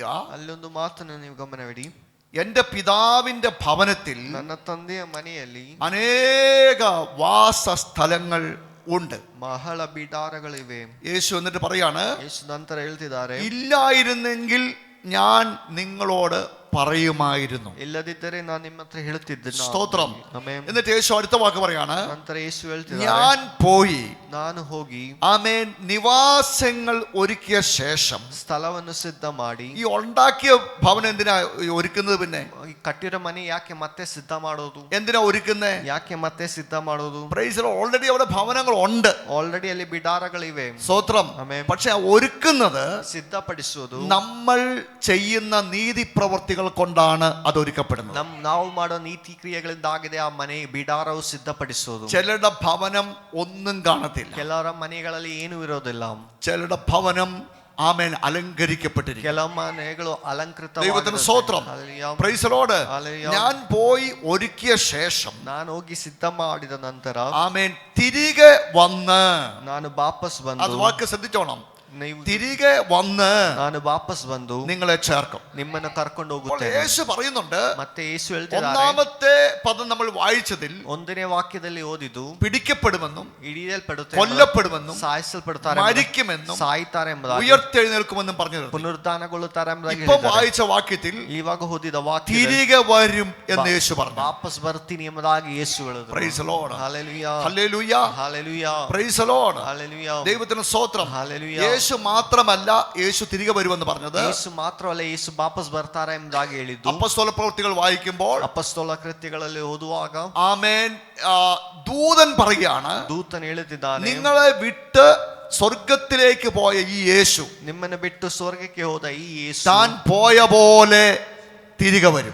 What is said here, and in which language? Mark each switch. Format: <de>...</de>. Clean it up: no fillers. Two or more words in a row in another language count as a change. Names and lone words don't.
<kn>ಅಲ್ಲೊಂದು ಮಾತನ್ನು ನೀವು ಗಮನವಿಡಿ.</kn> <ml>എന്റെ പിതാവിന്റെ ഭവനത്തിൽ</ml> <kn>ನನ್ನ ತಂದೆಯ ಮನೆಯಲ್ಲಿ</kn> <ml>അനേക വാസസ്ഥലങ്ങൾ ഉണ്ട്.</ml> <kn>ಬಹಳ ಬಿಡಾರಗಳಿವೆ.</kn> <ml>യേശു എന്നിട്ട് പറയാണ്,</ml> <kn>ಯೇಸು ನಂತರ ಹೇಳ್ತಿದ್ದಾರೆ,</kn> <ml>ഇല്ലായിരുന്നെങ്കിൽ ഞാൻ നിങ്ങളോട് പറയുമായിരുന്നു.</ml> <kn>ಇಲ್ಲದಿದ್ದರೆ ನಾನು ನಿಮ್ಮ ಹತ್ರ ಹೇಳ್ತಿದ್ದೆ.</kn> <ml>സ്തോത്രം.</ml> <kn>ಆಮೆನ್.</kn> <ml>എന്നിട്ട് യേശു അടുത്ത വാക്ക് പറയാണ്,</ml> <kn>ನಂತರ ಯೇಸು ಹೇಳ್ತಿದ್ದಾರೆ,</kn> <ml>ഞാൻ പോയി</ml> <kn>ನಾನು ಹೋಗಿ</kn> <ml>ആമേൻ നിവാസങ്ങൾ ഒരുക്കിയ ശേഷം.</ml> <kn>ಸ್ಥಳವನ್ನು ಸಿದ್ಧ ಮಾಡಿ.</kn> <ml>ഈ ഉണ്ടാക്കിയ ഭവനം എന്തിനാ ഒരുക്കുന്നത്? പിന്നെ</ml> <kn>ಈ ಕಟ್ಟಿರೋ ಮನೆ ಯಾಕೆ ಮತ್ತೆ ಸಿದ್ಧ ಮಾಡೋದು?</kn> <ml>എന്തിനാ ഒരുക്കുന്നേ?</ml> <kn>ಯಾಕೆ ಮತ್ತೆ ಸಿದ್ಧ ಮಾಡೋದು?</kn> <en>Praise the Lord.</en> <ml>ഓൾറെഡി അവിടെ ഭവനങ്ങൾ ഉണ്ട്.</ml> <kn>ಆಲ್ರೆಡಿ ಅಲ್ಲಿ ಬಿಡಾರಗಳಿವೆ.</kn> <ml>സ്തോത്രം. ആമേൻ. പക്ഷെ ഒരുക്കുന്നത്</ml> <kn>ಸಿದ್ಧಪಡಿಸುವುದು</kn> <ml>നമ്മൾ ചെയ്യുന്ന നീതി പ്രവർത്തികൾ കൊണ്ടാണ് അത് ഒരുക്കപ്പെടുന്നത്.</ml> <kn>ನಾವು ಮಾಡೋ ನೀತಿ ಕ್ರಿಯೆಗಳಿಂದ ಆಗಿದೆ ಆ ಮನೆ ಬಿಡಾರವು ಸಿದ್ಧಪಡಿಸೋದು.</kn> <ml>ചിലരുടെ ഭവനം ഒന്നും കാണത്തില്ല.</ml> <kn>ಕೆಲವರ ಮನೆಗಳಲ್ಲಿ ಏನು ಇರೋದಿಲ್ಲ.</kn> <ml>ചിലരുടെ ഭവനം ആമേൻ അലങ്കരിക്കപ്പെട്ടിരിക്കും.</ml> <kn>ಕೆಲ ಮನೆಗಳು ಅಲಂಕೃತ.</kn> <ml>ദൈവത്തിന് സ്തോത്രം.</ml> <en>Praise the Lord.</en> <ml>ഞാൻ പോയി ഒരുക്കിയ ശേഷം,</ml> <kn>ನಾನು ಹೋಗಿ ಸಿದ್ಧ ಮಾಡಿದ ನಂತರ</kn> <ml>ആമേൻ തിരികെ വന്ന്,</ml> <kn>ನಾನು ವಾಪಸ್ ಬಂದು,</kn> <ml>അത് വാക്ക് ശ്രദ്ധിച്ചോണം,</ml> <kn>ನೀವು</kn> <ml>തിരികെ വന്ന്</ml> <kn>ನಾನು ವಾಪಸ್ ಬಂದು</kn> <ml>നിങ്ങളെ ചേർക്കും.</ml> <kn>ನಿಮ್ಮನ್ನು ಕರ್ಕೊಂಡು</kn> <ml>അപ്പോൾ</ml> <kn>ಹೋಗುತ್ತೇನೆ.</kn> <ml>യേശു പറയുന്നുണ്ട്,</ml> <kn>ಮತ್ತೆ ಯೇಸು ಹೇಳ್ತಿದ್ದಾರೆ,</kn> <ml>ഒന്നാമത്തെ പദം നമ്മൾ വായിച്ചതിൽ</ml> <kn>ಒಂದನೇ ವಾಕ್ಯದಲ್ಲಿ ಓದಿದ್ದು</kn> <ml>പിടിക്കപ്പെടുമെന്നും</ml> <kn>ಹಿಡಿಯಲ್ಪಡುತ್ತೆ,</kn> <ml>കൊല്ലപ്പെടുമെന്നും</ml> <kn>ಸಾಯಿಸಲ್ಪಡುತ್ತಾರೆ,</kn> <ml>മരിക്കുമെന്നും</ml> <kn>ಸಾಯ್ತಾರೆ ಎಂಬುದಾಗಿ,</kn> <ml>ഉയർത്തെഴുന്നേൽക്കുമെന്നും പറഞ്ഞു.</ml> <kn>ಪುನರುತ್ಥಾನಗೊಳ್ಳುತ್ತಾರೆ ಎಂಬುದಾಗಿ</kn> <ml>ഇപ്പൊ</ml> <kn>ಹೇಳಿದ್ದಾರೆ.</kn> <ml>വായിച്ച വാക്യത്തിൽ</ml> <kn>ಇವಾಗ ಓದಿದ ವಾಕ್ಯ</kn> <ml>തിരികെ വരും എന്ന് യേശു പറഞ്ഞു.</ml> <kn>ವಾಪಸ್ ಬರ್ತೀನಿ ಎಂಬುದಾಗಿ ಯೇಸು ಹೇಳಿದರು.</kn> <en>Praise the Lord.</en> <ml>ഹല്ലേലൂയ. ഹല്ലേലൂയ. ഹല്ലേലൂയ.</ml> <en>Praise the Lord.</en> <ml>ഹല്ലേലൂയ. ദൈവത്തിന് സ്തോത്രം. ഹല്ലേലൂയ. യേശു മാത്രമല്ല യേശു തിരികെ വരുമെന്ന് പറഞ്ഞത്.</ml> <kn>ಯೇಸು ಮಾತ್ರವಲ್ಲ, ಯೇಸು ವಾಪಸ್ ಬರ್ತಾರೆ ಎಂಬುದಾಗಿ ಹೇಳಿದ್ದು.</kn> <ml>അപ്പോസ്തല പ്രവൃത്തികൾ വായിക്കുമ്പോൾ,</ml> <kn>ಅಪೊಸ್ತಲ ಕೃತ್ಯಗಳಲ್ಲಿ ಓದುವಾಗ</kn> <ml>ആമേൻ, ദൂതൻ പറയുകയാണ്,</ml> <kn>ದೂತನು ಹೇಳುತ್ತಿದ್ದಾನೆ,</kn> <ml>നിങ്ങളെ വിട്ട് സ്വർഗത്തിലേക്ക് പോയ ഈ യേശു</ml> <kn>ನಿಮ್ಮನ್ನು ಬಿಟ್ಟು ಸ್ವರ್ಗಕ್ಕೆ ಹೋದ ಈ ಯೇಸು</kn> <ml>താൻ പോയ പോലെ തിരികെ വരും.</ml>